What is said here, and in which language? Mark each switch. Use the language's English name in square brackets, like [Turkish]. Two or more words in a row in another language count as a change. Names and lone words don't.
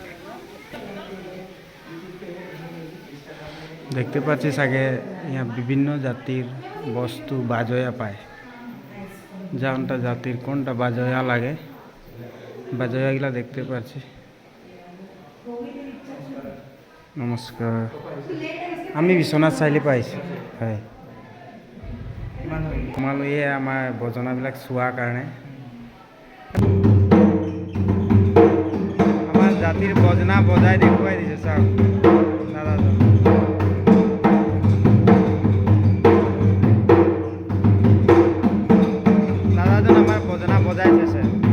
[Bangla] দেখতে পাচ্ছিস আগে ইয়া বিভিন্ন জাতির বস্তু বাজয়া পায়। যেমনটা জাতির কোনটা বাজয়া লাগে, বাজয়াগুলা দেখতে পাচ্ছি। [Assamese] নমস্কার, আমি বিশ্বনাথ চাৰিআলি পাইছোঁ। হয়, তোমালোকে আমাৰ বজনাবিলাক চোৱাৰ কাৰণে আমাৰ জাতিৰ বজনা বজাই দেখুৱাই দিছে। চাওক দাদাজন, দাদাজন আমাৰ বজনা বজাইছে স্যার।